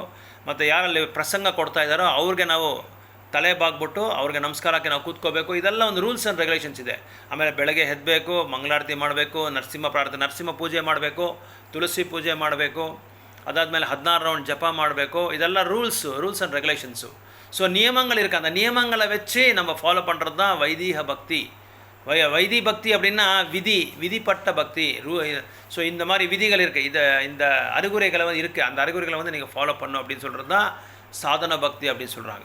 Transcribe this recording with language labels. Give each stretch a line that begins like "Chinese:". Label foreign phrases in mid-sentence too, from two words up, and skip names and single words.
Kannada: ಮತ್ತು ಯಾರಲ್ಲಿ ಪ್ರಸಂಗ ಕೊಡ್ತಾ ಇದ್ದಾರೋ ಅವ್ರಿಗೆ ನಾವು ತಲೆ ಬಾಗ್ಬಿಟ್ಟು ಅವ್ರಿಗೆ ನಮಸ್ಕಾರಕ್ಕೆ ನಾವು ಕೂತ್ಕೋಬೇಕು. ಇದೆಲ್ಲ ಒಂದು
English: rules and regulations
Kannada: ಇದೆ. ಆಮೇಲೆ ಬೆಳಗ್ಗೆ ಎದ್ದಬೇಕು, ಮಂಗಳಾರತಿ ಮಾಡಬೇಕು, ನರಸಿಂಹ ಪೂಜೆ ಮಾಡಬೇಕು, ತುಳಸಿ ಪೂಜೆ ಮಾಡಬೇಕು. ಅದಾದಮೇಲೆ 16 ರೌಂಡ್ ಜಪ ಮಾಡಬೇಕು. ಇದೆಲ್ಲ
English: rules and regulations.
Tamil: ஸோ நியமங்கள் இருக்குது. அந்த நியமங்களை வச்சு நம்ம ஃபாலோ பண்ணுறது தான் வைதீக பக்தி. வைதி பக்தி அப்படின்னா விதிப்பட்ட பக்தி. ஸோ இந்த மாதிரி விதிகள் இருக்குது, இந்த அறிகுறைகளை வந்து இருக்குது. அந்த அறிகுறைகளை வந்து நீங்கள் ஃபாலோ பண்ணணும் அப்படின்னு சொல்கிறது தான் சாதன பக்தி அப்படின்னு சொல்கிறாங்க.